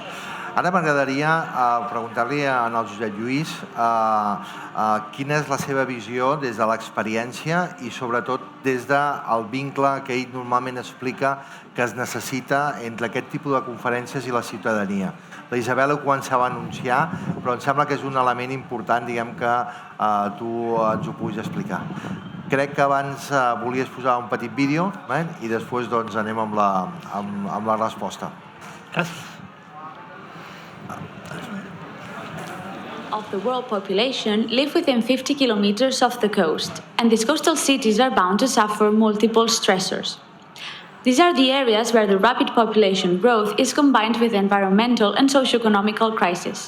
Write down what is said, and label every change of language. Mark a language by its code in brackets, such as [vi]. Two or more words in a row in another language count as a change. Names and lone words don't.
[ca] Ara m'agradaria preguntar-li al Josep Lluís quina és la seva visió des de l'experiència i sobretot des del vincle que ell normalment explica que es necessita entre aquest tipus de conferències i la ciutadania. La Isabel ho començava a anunciar, però em sembla que és un element important, diguem, que tu ens ho puguis explicar. Crec que abans volies posar un petit vídeo i després anem amb la resposta. Gràcies. [en] Of the world population live within 50 kilometers of the coast, and these coastal cities are bound to suffer multiple stressors. These are the areas where the rapid population growth is combined with environmental and socio-economical crisis.